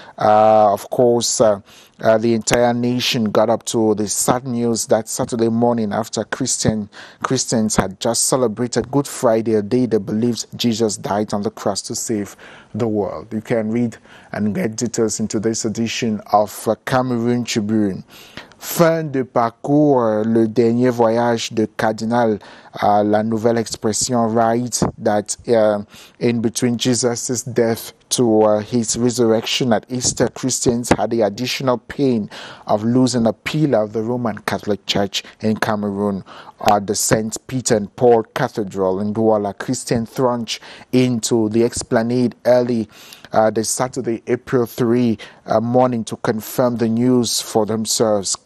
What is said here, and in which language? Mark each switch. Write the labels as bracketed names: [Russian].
[English] Of course, the entire nation got up to the sad news that Saturday morning after Christians had just celebrated Good Friday, a day they believed Jesus died on the cross to save the world. You can read and get details in today's edition of Cameroon Tribune. [French] Fin de parcours, le dernier voyage de Cardinal. [English] La Nouvelle Expression writes that in between Jesus' death to his resurrection at Easter, Christians had the additional pain of losing a pillar of the Roman Catholic Church in Cameroon. At the St. Peter and Paul Cathedral in Douala, Christians thronged into the esplanade early the Saturday, April 3 morning to confirm the news for themselves.